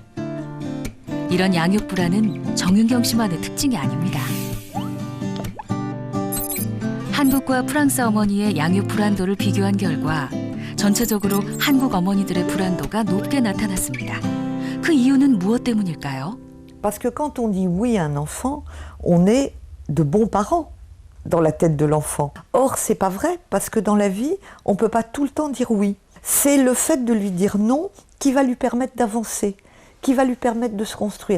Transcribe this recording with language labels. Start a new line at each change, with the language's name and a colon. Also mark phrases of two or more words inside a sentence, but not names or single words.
Korean: 이런 양육 불안은 정윤경 씨만의 특징이 아닙니다. 한국과 프랑스 어머니의 양육 불안도를 비교한 결과 전체적으로 한국 어머니들의 불안도가 높게 나타났습니다. 그 이유는 무엇 때문일까요?
French: Parce que quand on dit oui à un enfant, on est de bons parents dans la tête de l'enfant. Or, c'est pas vrai, parce que dans la vie, on peut pas tout le temps dire oui. C'est le fait de lui dire non qui va lui permettre d'avancer, qui va lui permettre de se construire.